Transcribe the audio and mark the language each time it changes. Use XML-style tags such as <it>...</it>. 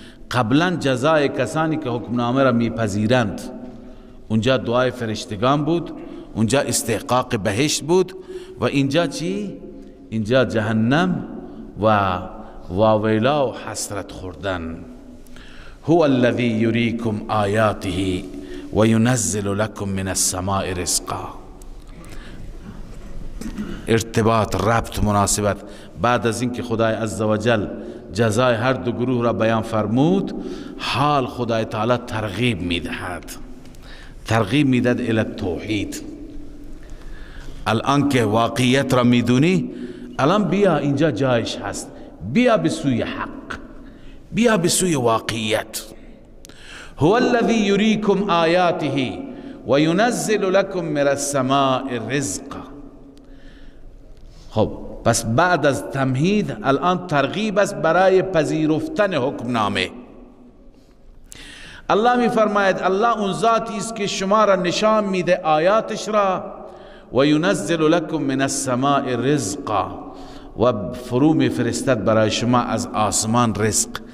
<fa>قبلا جزای کسانی که حکمنامه را میپذیرند، اونجا دعای فرشتگان بود، اونجا استحقاق بهشت بود، و اینجا چی؟ اینجا جهنم و واویلا و حسرت خوردن.</fa> <ar>هو الذی یریکم آیاته و ینزل لکم من السماء رزقا.</ar> <fa>ارتباط، ربط، مناسبت. بعد از اینکه خدای عزوجل جزای هر دو گروه را بیان فرمود، حال خدای تعالی ترغیب میدهد، ترغیب میدهد الی توحید. الان که واقعیت را میدونی، الان بیا اینجا جایش هست، بیا به سوی حق، بیا به سوی واقعیت.</fa> <ar>هو الذی یریکم آیاته و ینزل لکم من السماء رزقا.</ar> <fa>خب پس بعد از تمهید الان ترغیب است برای پذیرفتن حکمنامه. الله می فرماید الله اون ذاتی است که شما را نشان میده آیاتش را،</fa> <ar>و ینزل لکم من السماء رزقا،</ar> <fa>و فرو می فرستد برای شما از آسمان رزق.</fa>